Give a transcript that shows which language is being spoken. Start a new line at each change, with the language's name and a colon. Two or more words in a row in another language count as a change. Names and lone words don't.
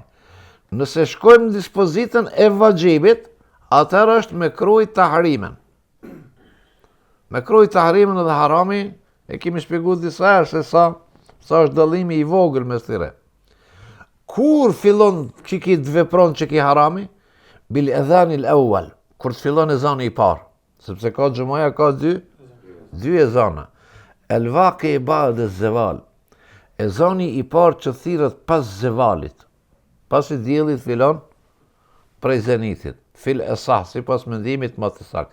Albanian: Nëse shkojmë në dispozitën e vajibit, atëherë është
Arabic: مكروه تحريما. مكروه تحريما
Albanian: dhe harami e kemi shpjeguar disa herë se sa është dallimi i vogël mes tyre. Kur fillon që ki të vepron që ki harami?
Arabic: بالأذان الأول,
Albanian: kur të fillon ezani i parë, sepse ka xhumaja ka dy ezana.
Arabic: الواقع بعد الزوال,
Albanian: ezani i parë që thirret pas zevalit, pasi dielli fillon prej zenitit,
Arabic: في الأصح,
Albanian: sipas mendimit më të saktë.